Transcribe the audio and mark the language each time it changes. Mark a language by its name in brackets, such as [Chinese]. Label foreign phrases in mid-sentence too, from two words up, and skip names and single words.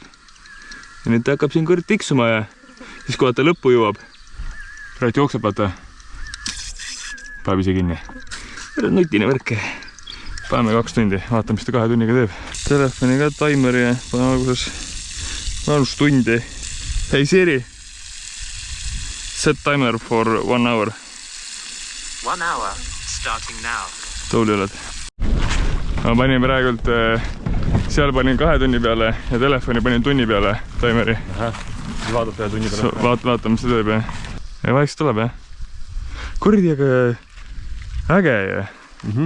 [Estonian] Ja nüüd ta hakkab siin kuradi tiksuma ja siis kui vaata lõppu jõuab. Praegu jookseb vaata. Päev ise kinni. Nutine värk. Paneme 2 tundi. Vaata, mis ta 2 tunniga teeb. Telefoni ka taimeri ja panen alguses tundi. [English] Hey Siri, set timer for 1 hour. 1 hour, starting now. [Estonian] Tuuli oled. Ma panin praegult, seal panin 2 tunni peale ja telefoni panin tunni peale taimeri. Siis vaatab 1 tunni peale. Vaata, mis see teeb, jah. Ja vaikselt tuleb, jah. Kurdi, aga äge, jah.